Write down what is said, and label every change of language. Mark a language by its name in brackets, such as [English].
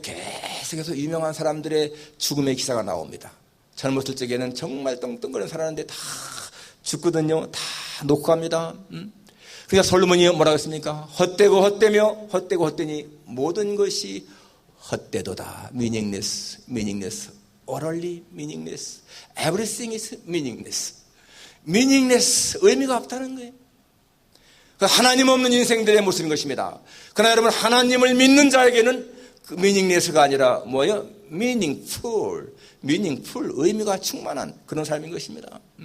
[Korean] 계속해서 유명한 사람들의 죽음의 기사가 나옵니다. 젊었을 적에는 정말 떵떵거리는 살았는데 다 죽거든요. 다 놓고 갑니다. 그러니까 솔로몬이 뭐라고 했습니까? 헛되고 헛되며 헛되고 헛되니 모든 것이 헛되도다. [English] meaningless, meaningless, utterly meaningless. Everything is meaningless. meaningless, [Korean] 의미가 없다는 거예요. 하나님 없는 인생들의 모습인 것입니다. 그러나 여러분, 하나님을 믿는 자에게는 그 [English] meaningless [Korean] 가 아니라 뭐예요? [English] meaningful, meaningful, [Korean] 의미가 충만한 그런 삶인 것입니다.